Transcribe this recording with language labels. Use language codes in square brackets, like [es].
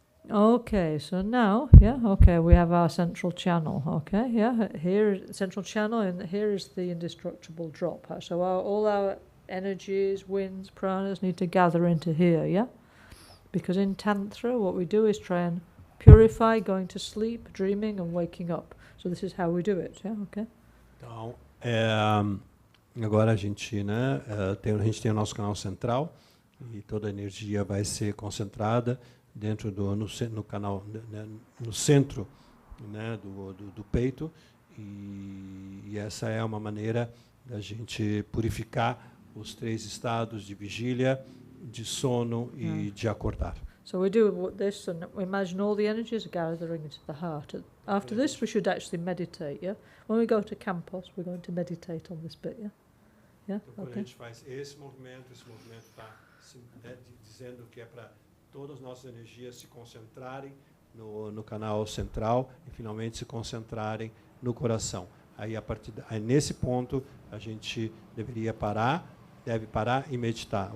[en] Okay, so now, yeah, okay, we have our central channel, okay, yeah, here, central channel, and here is the indestructible drop. So all our energies, winds, pranas need to gather into here, yeah? Because in Tantra, what we do is try and purify going to sleep, dreaming, and waking up. So this is how we do it, yeah, okay? [pt] Então, agora a gente, né, a gente tem o nosso canal central, e toda a energia vai ser concentrada dentro no canal, né, no centro, né, do peito, e essa é uma maneira da gente purificar os 3 estados de vigília, de sono e de acordar. [en] So we do this, and we imagine all the energies gathering into the heart. After this, we should actually meditate, yeah? When we go to campus, we're going to meditate on this bit, yeah? Yeah? [pt] Então, quando a gente faz esse movimento está dizendo que é para todas as nossas energias se concentrarem no canal central e finalmente se concentrarem no coração. Aí, nesse ponto, a gente deve parar e meditar.